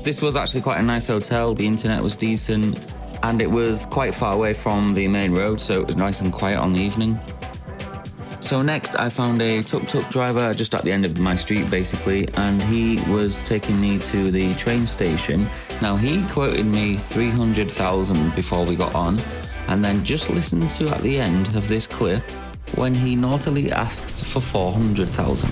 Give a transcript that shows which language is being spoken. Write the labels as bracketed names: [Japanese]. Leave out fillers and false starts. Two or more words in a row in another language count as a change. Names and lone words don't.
[English] This was actually quite a nice hotel, the internet was decent, and it was quite far away from the main road, so it was nice and quiet on the evening. So next I found a tuk-tuk driver just at the end of my street basically, and he was taking me to the train station. Now he quoted me 300,000 before we got on, and then just listen to at the end of this clip when he naughtily asks for 400,000.